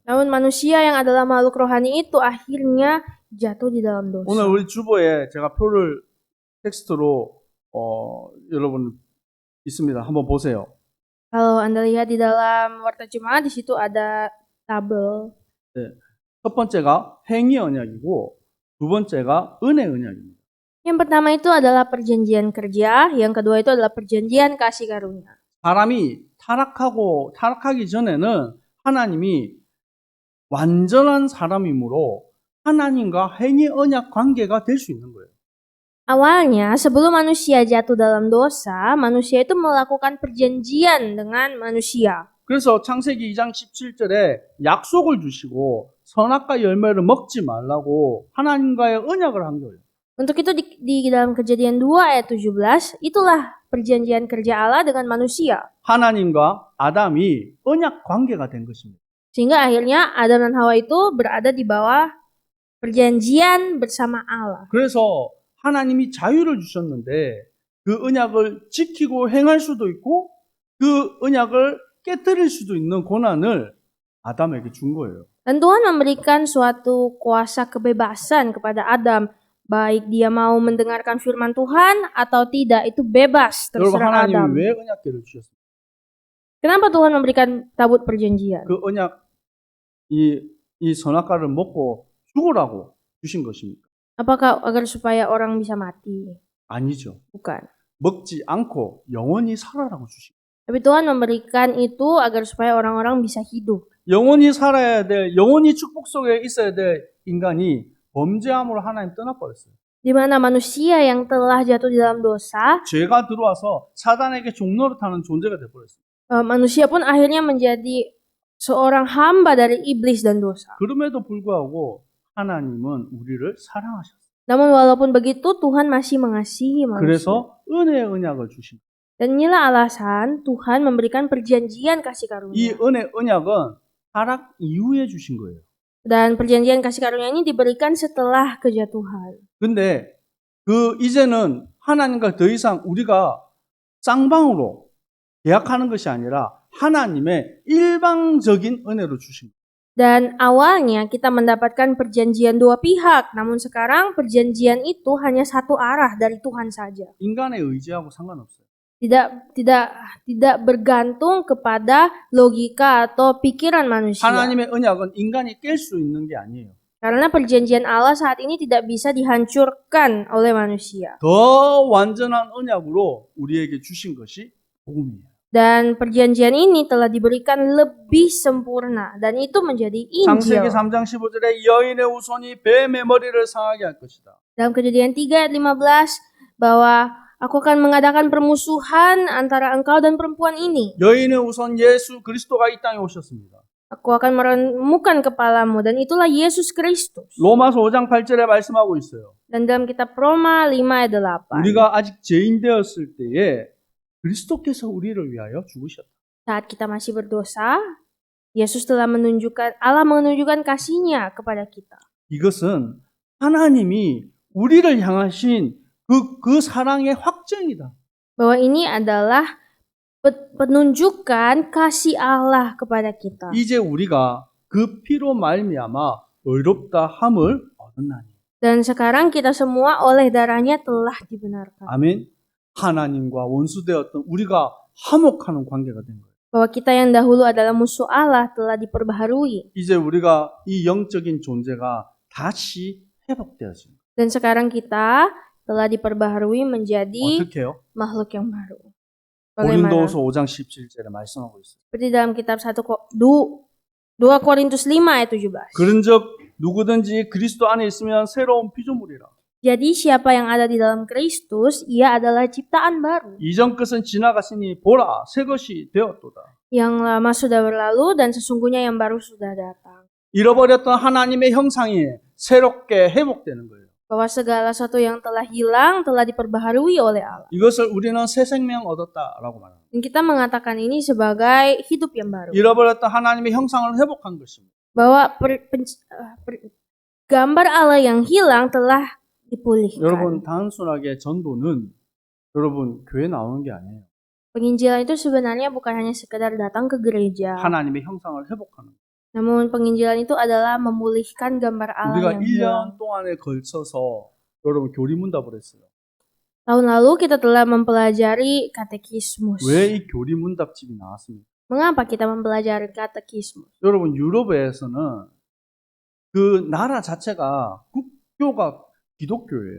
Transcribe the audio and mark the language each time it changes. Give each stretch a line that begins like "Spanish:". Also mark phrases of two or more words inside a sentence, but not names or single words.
Indonesian: Namun manusia yang adalah makhluk rohani itu akhirnya jatuh di dalam dosa.
Korean: 오늘 우리 주보에 제가 표를 텍스트로 여러분 있습니다. 한번 보세요.
Indonesian: Kalau Anda lihat di dalam warta jemaat, di situ ada tabel.
Korean: 네. 첫 번째가 행위 언약이고 두 번째가 은혜 언약입니다.
Indonesian: Yang pertama itu adalah perjanjian kerja, yang kedua itu adalah perjanjian kasih karunia.
Korean: 사람이 타락하기 전에는 하나님이 완전한 사람이므로 하나님과 행위 언약 관계가 될 수 있는 거예요.
Indonesian: Awalnya, sebelum manusia jatuh dalam dosa, manusia itu melakukan perjanjian dengan manusia.
Korean: 그래서 창세기 2장 17절에 약속을 주시고 선악과 열매를 먹지 말라고 하나님과의 언약을 한 거예요.
Indonesian: Untuk itu di dalam Kejadian 2 ayat 17, itulah perjanjian kerja Allah dengan manusia.
Korean: 하나님과 아담이 언약 관계가 된 것입니다.
Indonesian: Sehingga akhirnya Adam dan Hawa itu berada di bawah perjanjian bersama Allah.
Korean: 그래서 하나님이 자유를 주셨는데 그 언약을 지키고 행할 수도 있고 그 언약을 깨뜨릴 수도 있는 권한을 아담에게 준 거예요.
Indonesian: Dan Tuhan memberikan suatu kuasa kebebasan kepada Adam. Baik dia mau mendengarkan firman Tuhan atau tidak, itu bebas,
Korean: 여러분
Indonesian: terserah
Korean: 하나님이 Adam. 왜 언약궤를 주셨어요?
Indonesian: Kenapa Tuhan memberikan tabut perjanjian?
Korean: 그 언약 이 선악과를 먹고 죽으라고 주신 것입니까?
Indonesian: Apakah agar supaya orang bisa mati?
Korean: 아니죠.
Indonesian: Bukan.
Korean: 먹지 않고 영원히 살아라고 주신 거예요.
Indonesian: Tapi Tuhan memberikan itu agar supaya orang-orang bisa hidup.
Korean: 영원히 살아야 될, 영원히 축복 속에 있어야 될 인간이 범죄함으로 하나님 떠나버렸어요.
Indonesian: Di mana manusia yang telah jatuh di dalam dosa,
Korean: 죄가 들어와서 사단에게 종노릇하는 존재가 되어버렸어요.
Indonesian: manusia pun akhirnya menjadi seorang hamba dari iblis dan dosa.
Korean: 그럼에도 불구하고 하나님은 우리를 사랑하셨어요.
Indonesian: Namun walaupun begitu, Tuhan masih mengasihi manusia.
Korean: 그래서 은혜의 언약을 주신 거예요.
Indonesian: Dan inilah alasan Tuhan memberikan perjanjian kasih
Korean: 이
Indonesian: karunia.
Korean: 은혜 언약은 타락 이후에 주신 거예요.
Indonesian: Dan perjanjian kasih karunia ini diberikan setelah kejatuhan.
Korean: 근데 이제는 하나님과 더 이상 우리가 쌍방으로 계약하는 것이 아니라 하나님의 일방적인 은혜로 주신 거예요.
Indonesian: Dan awalnya kita mendapatkan perjanjian dua pihak, namun sekarang perjanjian itu hanya satu arah dari Tuhan saja.
Korean: 인간의 의지하고 상관없어요.
Indonesian: Tidak bergantung kepada logika atau pikiran manusia.
Korean: 하나님의 언약은 인간이 깰 수 있는 게 아니에요.
Indonesian: Karena perjanjian Allah saat ini tidak bisa dihancurkan oleh manusia.
Korean: 더 완전한 언약으로 우리에게 주신 것이 복음이에요.
Indonesian: Dan perjanjian ini telah diberikan lebih sempurna. Dan itu menjadi
Korean: 창세기
Indonesian: Injil.
Korean: 3장 15절에 여인의 후손이 뱀의 머리를 상하게 할 것이다.
Indonesian: Dalam Kejadian 3 ayat 15 bahwa aku akan mengadakan permusuhan antara engkau dan perempuan ini.
Korean: 여인의 후손 예수 그리스도가 이 땅에 오셨습니다.
Indonesian: Aku akan meremukkan kepalamu, dan itulah Yesus Kristus.
Korean: 로마서 5장 8절에 말씀하고 있어요.
Indonesian: Dan dalam kitab Roma 5 ayat 8.
Korean: 우리가 아직 죄인 되었을 때에 그리스도께서 우리를 위하여 죽으셨다.
Indonesian: Saat kita masih berdosa, Yesus telah Allah menunjukkan kasih-Nya kepada kita.
Korean: 이것은 하나님이 우리를 향하신 그 사랑의 확증이다.
Indonesian: Bahwa ini adalah penunjukan kasih Allah kepada kita.
Korean: 이제 우리가 그 피로 말미암아 의롭다 함을 얻었나니.
Indonesian: Dan sekarang kita semua oleh darahnya telah dibenarkan.
Korean: 아멘. 하나님과 원수되었던 우리가 화목하는 관계가 된 거예요.
Indonesian: Bahwa kita yang dahulu adalah musuh Allah telah diperbaharui.
Korean: 이제 우리가 이 영적인 존재가 다시 회복되었습니다.
Indonesian: Dan sekarang kita telah diperbaharui menjadi
Korean: 어떻게 해요?
Indonesian: makhluk yang baru. Bagaimana?
Korean: 고린도후서 5장 17절에 말씀하고 있어요.
Indonesian: Seperti dalam kitab 2 Korintus 5 ayat 17.
Korean: 그런즉 누구든지 그리스도 안에 있으면 새로운 피조물이라.
Indonesian: Jadi siapa yang ada di dalam Kristus, ia adalah ciptaan baru.
Korean: 이전 것은 지나갔으니 보라 새 것이 되었도다.
Indonesian: Yang lama sudah berlalu dan sesungguhnya yang baru sudah datang.
Korean: 잃어버렸던 하나님의 형상이 새롭게 회복되는 거예요.
Indonesian: Bahwa segala sesuatu yang telah hilang telah diperbaharui oleh Allah.
Korean: 이것을 우리는 새 생명 얻었다라고 말합니다.
Indonesian: Dan kita mengatakan ini sebagai hidup yang baru.
Korean: 잃어버렸던 하나님의 형상을 회복한 것입니다.
Indonesian: Bahwa gambar Allah yang hilang telah dipulihkan.
Korean: 여러분 단순하게 전도는 여러분 교회 나오는 게 아니에요.
Indonesian: Penginjilan itu sebenarnya bukan hanya sekedar datang ke gereja.
Korean: 하나님의 형상을 회복하는 거예요.
Indonesian: Namun penginjilan itu adalah memulihkan gambar Allah
Korean: 우리가
Indonesian: yang hilang.
Korean: 1년 동안에 걸쳐서 여러분 교리문답을 했어요.
Indonesian: Tahun lalu kita telah mempelajari katekismus.
Korean: 왜 이 교리문답집이 나왔습니까?
Indonesian: Mengapa kita mempelajari katekismus?
Korean: 여러분 유럽에서는 그 나라 자체가 국교가 기독교예요.